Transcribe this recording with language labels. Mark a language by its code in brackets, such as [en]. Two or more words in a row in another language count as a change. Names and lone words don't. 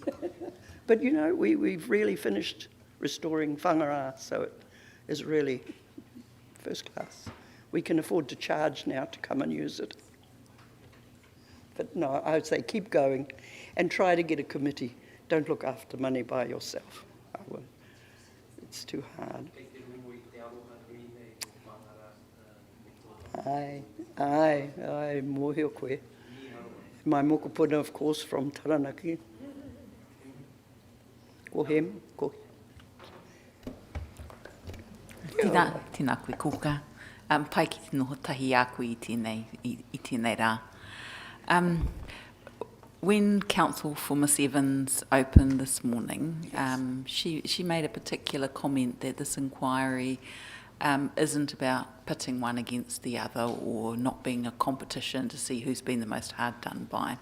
[en] But you know, we've really finished restoring whangara, so it is really first class. We can afford to charge now to come and use it. But no, I would say keep going and try to get a committee. Don't look after money by yourself. It's too hard. [mi] Ai, mōhio koe. [en] My mokopuna, of course, from Taranaki. Ko hem, ko. [mi] Tēnā koe kōka. Pai ki te noho tahi a koe i tēnei rā. [en] When Council for Miss Evans opened this morning, she made a particular comment that this inquiry isn't about pitting one against the other or not being a competition to see who's been the most hard done by.